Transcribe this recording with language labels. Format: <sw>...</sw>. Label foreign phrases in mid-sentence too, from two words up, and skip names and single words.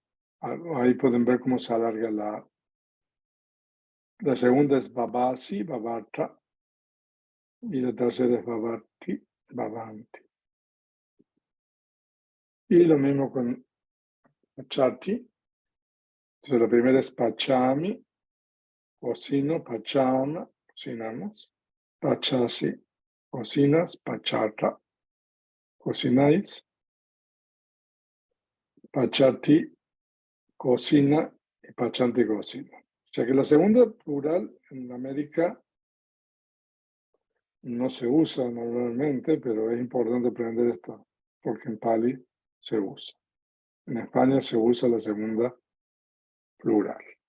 <es>Ahí pueden ver cómo se alarga la. La segunda es</es> <pi>Bhavasi, Bhavata.</pi> <es>Y la tercera es</es> <pi>Bhavati, Bhavanti.</pi> <es>Y lo mismo con Pachati. Entonces la primera es Pachami, cocino, Pachama, cocinamos. Pachasi, cocinas, Pachata, cocináis. Pachati, cocina, y Pachanti, cocina. O sea que la segunda plural en América no se usa normalmente, pero es importante aprender esto, porque en Pali se usa. En España se usa la segunda plural.</es>